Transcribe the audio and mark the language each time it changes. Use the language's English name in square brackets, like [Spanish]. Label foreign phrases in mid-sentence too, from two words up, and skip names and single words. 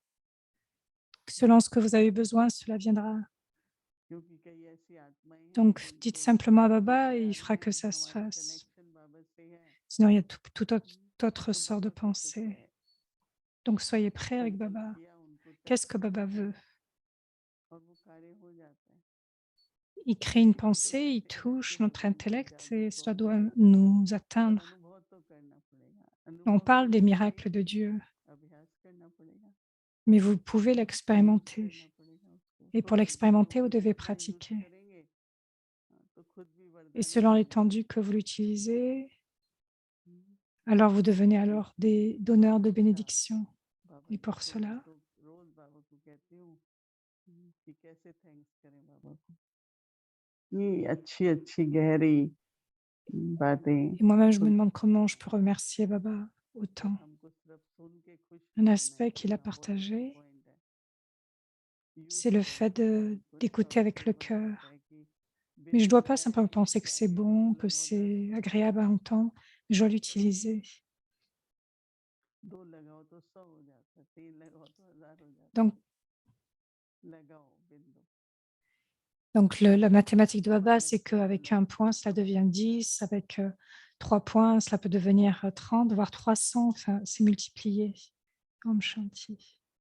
[French] Selon ce que vous avez besoin, cela viendra. Donc, dites simplement à Baba et il fera que ça se fasse. Sinon, il y a tout autre sort de pensée. Donc, soyez prêts avec Baba. Qu'est-ce que Baba veut? [Hindi] और वो कार्य हो जाता है। [French] Il crée une pensée, il touche notre intellect et cela doit nous [Hindi] पर [French] atteindre. [Hindi] अनुभव तो करना पड़ेगा। [French] On [Hindi] अनुभव [French] parle [Hindi] के [French] des [Hindi] लिए [French] miracles de Dieu, [Hindi] अभ्यास करना पड़ेगा, [French] mais vous pouvez [Hindi] यूज़ [French] l'expérimenter. [Hindi] करना पड़ेगा उसको। [French] Et pour [Hindi] थोड़े दिनों [French] l'expérimenter, vous [Hindi] के लिए [French] devez [Hindi] इतना यूज़ [French] pratiquer. [Hindi] करेंगे, तो खुद भी [French] Et [Hindi] वरदानी [French] selon [Hindi] बन [French] l'étendue [Hindi] जाएँगे। [French] que vous l'utilisez, [Hindi] हुँ, [French] alors vous devenez [Hindi] ये [French] alors des donneurs de [Hindi] अच्छा [French] bénédictions. [Hindi] बाबा [French] Et [Hindi] जी [French] pour [Hindi] को मैं [French] cela, [Hindi] तो रोज़ बाबा को कहती हूँ कि कैसे थैंक्स करें बाबा को। ये अच्छी-अच्छी गहरी बातें [French] et moi-même, je me [Hindi] सुन [French] demande comment je peux remercier Baba autant. [Hindi] हमको सिर्फ सुन के खुश [French] Un [Hindi] नहीं होना [French] aspect [Hindi] है [French] qu'il a [Hindi] कि हाँ, बहुत अच्छा [French] partagé, [Hindi] पॉइंट है। यूज़ [French] c'est le [Hindi] करो [French] fait [Hindi] उसको हमको ना [French] d'écouter [Hindi] बाबा [French] avec [Hindi] जी [French] le [Hindi] ने बोला रहता [French] cœur. [Hindi] है कि [French] Mais je ne [Hindi] बिना [French] dois pas [Hindi] लगाए [French] simplement penser que c'est [Hindi] चाहिए, [French] bon, que [Hindi] लगाओ 10 [French] c'est [Hindi] तो [French] agréable à entendre, mais je dois l'utiliser. [Hindi] 2 लगाओ तो 100 हो जाता है, 3 लगाओ तो 1000 हो जाता [French] Donc, [Hindi] है। लगाओ बिंदु। [French] la mathématique de Baba, c'est [Hindi] लगते हो, [French] qu'avec un [Hindi] लगते [French] point, [Hindi] हो [French] cela [Hindi] बाबा [French] devient [Hindi] जी। [French] 10, avec 3 points, cela peut devenir 30, voire 300, enfin, c'est multiplié. [Hindi] ओम शांति.